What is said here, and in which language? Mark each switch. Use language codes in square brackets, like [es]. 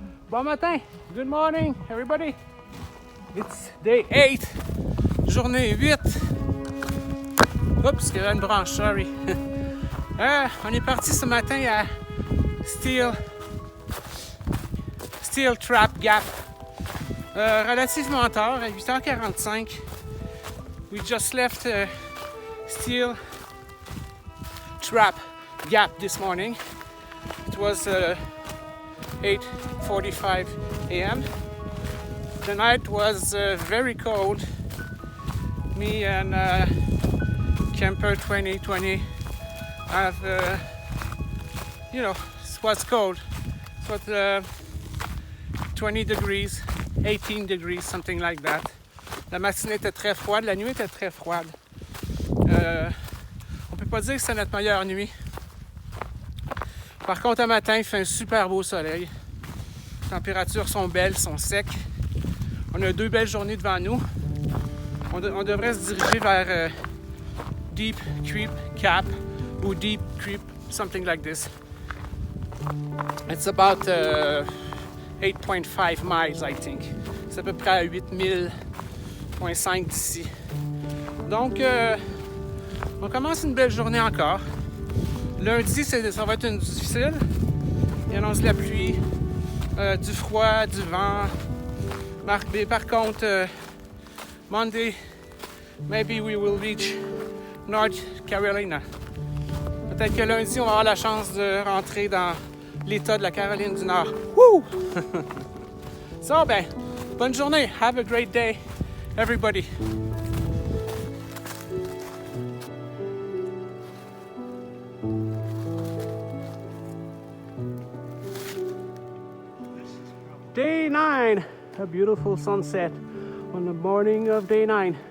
[fr] Bon matin, [en] good morning everybody. It's day 8, [fr] journée 8. Oups, il y avait une branche, sorry. On est parti ce matin à Steel Trap Gap. Relativement tard, à 8h45. [en] We just left Steel Trap Gap this morning. It was 8:45 a.m. The night was very cold. Me and Camper 2020 have, you know, it was cold. It was 20 degrees, 18 degrees, something like that. [fr] La matinée était très froide, la nuit était très froide. On peut pas dire que c'est notre meilleure nuit. Par contre, un matin, il fait un super beau soleil. Les températures sont belles, sont secs. On a 2 belles journées devant nous. On devrait se diriger vers Deep Creek Cap ou Deep Creek, [en] something like this. It's about 8.5 miles, I think. [fr] C'est à peu près à 8,5 d'ici. Donc, on commence une belle journée encore. Lundi, ça va être une difficile. Il annonce de la pluie, du froid, du vent. Par contre, [en] Monday, maybe we will reach North Carolina. [fr] Peut-être que lundi, on va avoir la chance de rentrer dans l'État de la Caroline du Nord. Woo! So, ben, bonne journée. [en] Have a great day, everybody. Day 9, a beautiful sunset on the morning of day 9.